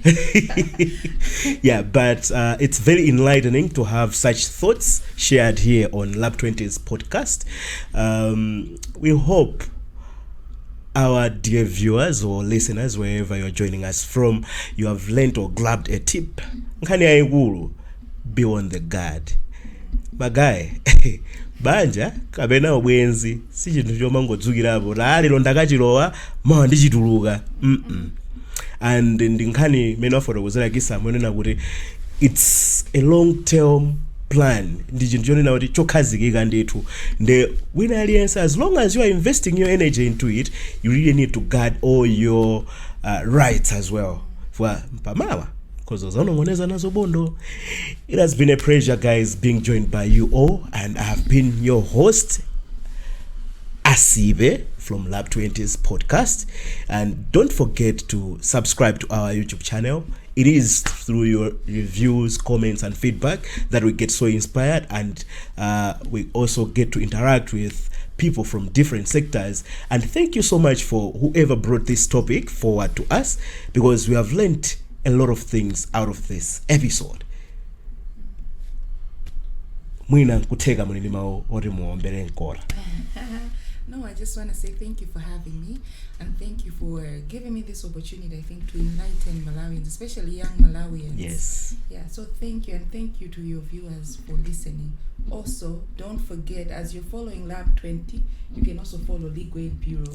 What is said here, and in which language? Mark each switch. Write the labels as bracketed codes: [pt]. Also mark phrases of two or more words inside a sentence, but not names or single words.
[en] Yeah, but it's very enlightening to have such thoughts shared here on Lab20's podcast. We hope our dear viewers or listeners, wherever you're joining us from, you have learned or grabbed a tip. Be on the guard. Magaye. [ny] Banja kabena obwenzi si chintu chomangodzukirapo lero ndakachilowa mawa ndichituluka and ndinkhani mene wafotokozera Kisa monena kuti [en] it's a long term plan [ny] ndi chinthu chonena kuti chokhazikika ndithu nde wina aliyense [en] as long as you are investing your energy into it you really need to guard all your rights as well for [ny] pamawa because uzanongoneza nazo bondo. [en] It has been a pleasure, guys, being joined by you all, and I have been your host Asibe from Lab20's podcast. And don't forget to subscribe to our YouTube channel. It is through your reviews, comments and feedback that we get so inspired, and we also get to interact with people from different sectors. And thank you so much for whoever brought this topic forward to us, because we have learned a lot of things out of this episode. [ny] Mwina nkuteka mulini mawo ori muombere nkora. [en] No, I just want to say thank you for having me, and thank you for giving me this opportunity, I think, to enlighten Malawians, especially young Malawians. Yes. Yeah, so thank you, and thank you to your viewers for listening. Also, don't forget, as you're following Lab20, you can also follow Legal Aid Bureau